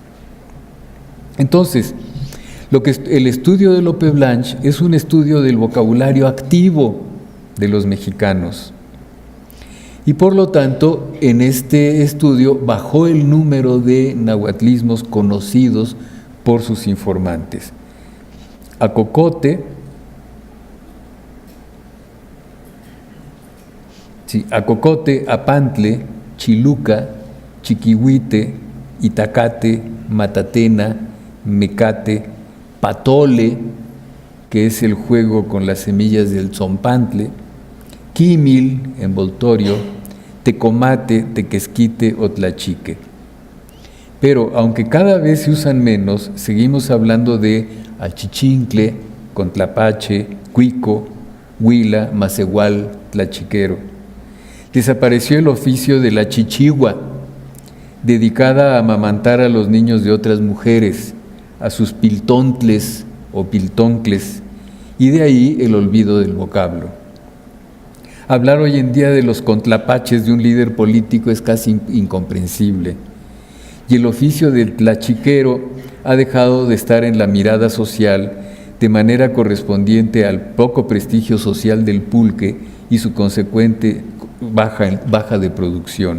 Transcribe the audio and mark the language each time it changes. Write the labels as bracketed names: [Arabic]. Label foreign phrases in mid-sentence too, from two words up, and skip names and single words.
[Spanish] Entonces, el estudio de López Blanch es un estudio del vocabulario activo de los mexicanos. Y por lo tanto, en este estudio bajó el número de nahuatlismos conocidos por sus informantes. Acocote, apantle, chiluca, chiquihuite, itacate, matatena, mecate, patole, que es el juego con las semillas del tzompantle, quimil, envoltorio, tecomate, tequesquite o tlachique. Pero aunque cada vez se usan menos, seguimos hablando de achichincle, contlapache, cuico, huila, macehual, tlachiquero. Desapareció el oficio de la chichigua, dedicada a amamantar a los niños de otras mujeres, a sus piltontles o piltoncles, y de ahí el olvido del vocablo. Hablar hoy en día de los contlapaches de un líder político es casi incomprensible, y el oficio del tlachiquero ha dejado de estar en la mirada social de manera correspondiente al poco prestigio social del pulque y su consecuente baja de producción.